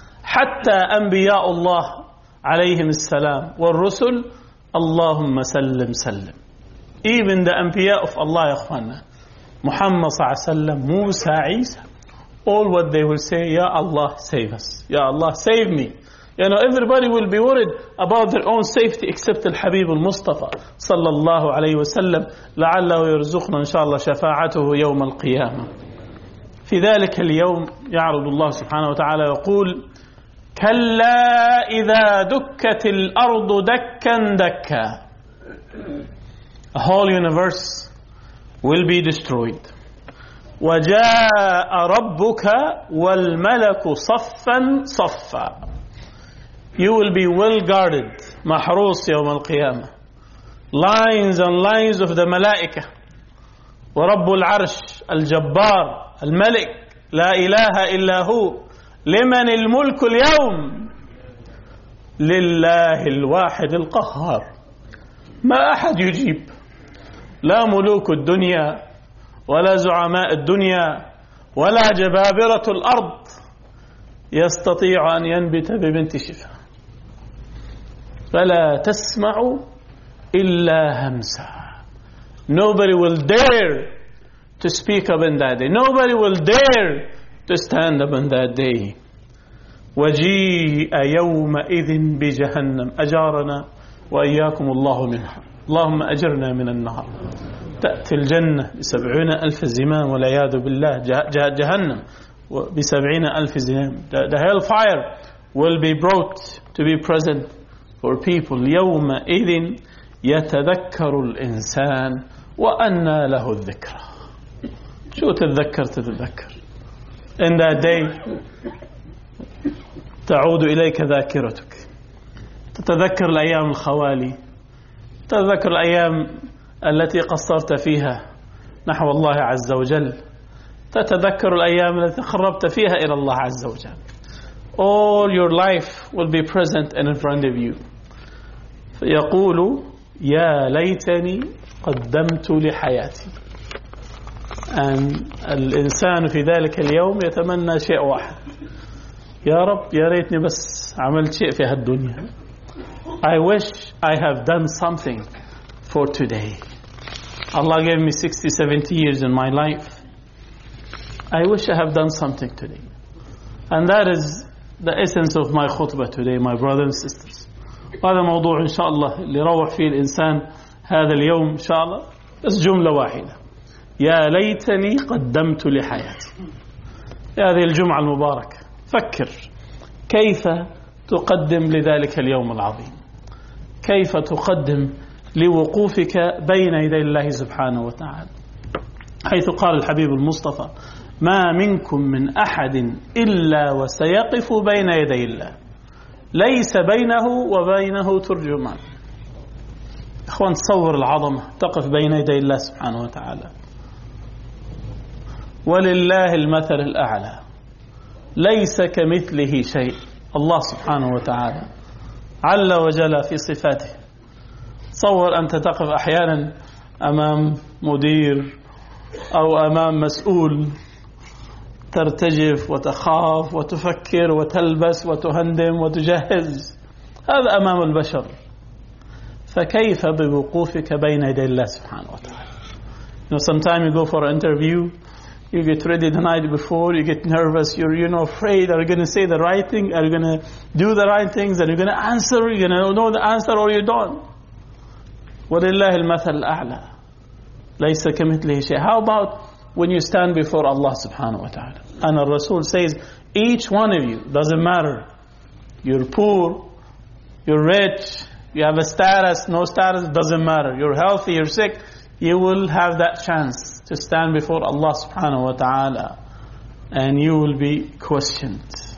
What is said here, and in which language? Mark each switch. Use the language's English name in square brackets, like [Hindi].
[Arabic] حتى أنبياء الله عليهم السلام والرسل اللهم سلم سلم. [English] Even the أنبياء of Allah [Arabic] يا أخوانا. محمد صلى الله عليه وسلم. موسى عيسى. [English] All what they will say. [Arabic] يا الله [English] save us. [Arabic] يا الله [English] save me. You know, everybody will be worried about their own safety except [Arabic] الحبيب المصطفى صلى الله عليه وسلم. لعله يرزقنا إن شاء الله شفاعته يوم القيامة. في ذلك اليوم يعرض الله سبحانه وتعالى يقول كلا إذا دكت الأرض دكا دكا. [English] A whole universe will be destroyed. [Arabic] وجاء ربك والملك صفا صفا. [English] You will be well guarded. [Arabic] محروس يوم القيامة. [English] Lines and lines of the ملائكة. [Arabic] ورب العرش الجبار الملك لا إله إلا هو. لمن الملك اليوم؟ لله الواحد القهار. ما أحد يجيب. لا ملوك الدنيا ولا زعماء الدنيا ولا جبابرة الأرض يستطيع أن ينبت ببنت شفا. فلا تسمع إلا همسا. [English] Nobody will dare to speak up in that day. Nobody will dare to stand up in that day. [Arabic] وجيء يومئذ بجهنم. أجارنا وإياكم الله منها. اللهم أجرنا من النار. تأتي الجنة بسبعين ألف زمام والعياذ بالله. جهنم بسبعين ألف زمام. [English] The hellfire will be brought to be present for people. [Arabic] يومئذ يتذكر الإنسان وأنى له الذكرى. شو تتذكر تتذكر. [English] In that day [Arabic] تعود إليك ذاكرتك. تتذكر الأيام الخوالي. تتذكر الأيام التي قصرت فيها نحو الله عز وجل. تتذكر الأيام التي خربت فيها إلى الله عز وجل. [English] All your life will be present and in front of you. [Arabic] يقول يا ليتني قدمت لحياتي. And الإنسان في ذلك اليوم يتمنى شيء واحد. يا رب يا ريتني بس عملت شيء في هالدنيا. [English] I wish I have done something for today. Allah gave me 60, 70 years in my life. I wish I have done something today. And that is the essence of my khutbah today, my brothers and sisters. [Arabic] هذا موضوع إن شاء الله اللي روح فيه الإنسان هذا اليوم إن شاء الله. بس جملة واحدة. يا ليتني قدمت لحياتي. يا هذه الجمعة المباركة فكر كيف تقدم لذلك اليوم العظيم. كيف تقدم لوقوفك بين يدي الله سبحانه وتعالى، حيث قال الحبيب المصطفى: ما منكم من أحد إلا وسيقف بين يدي الله، ليس بينه وبينه ترجمان. إخوان، تصور العظمة، تقف بين يدي الله سبحانه وتعالى ولله المثل الأعلى، ليس كمثله شيء. الله سبحانه وتعالى عل وجل في صفاته. تصور أنت تقف أحيانا أمام مدير أو أمام مسؤول، ترتجف وتخاف وتفكر وتلبس وتهندم وتجهز، هذا أمام البشر، فكيف بوقوفك بين يدي الله سبحانه وتعالى؟ [English] You know, sometimes you go for an interview, you get ready the night before, you get nervous, you're afraid, are you going to say the right thing, are you going to do the right things, are you going to answer, are you going to know the answer or you don't. [Arabic] ولله المثل الأعلى ليس كمثله شيء. [English] How about when you stand before Allah subhanahu wa ta'ala? And the Rasul says, each one of you, doesn't matter, you're poor, you're rich, you have a status, no status, doesn't matter, you're healthy, you're sick, you will have that chance to stand before Allah subhanahu wa ta'ala and you will be questioned.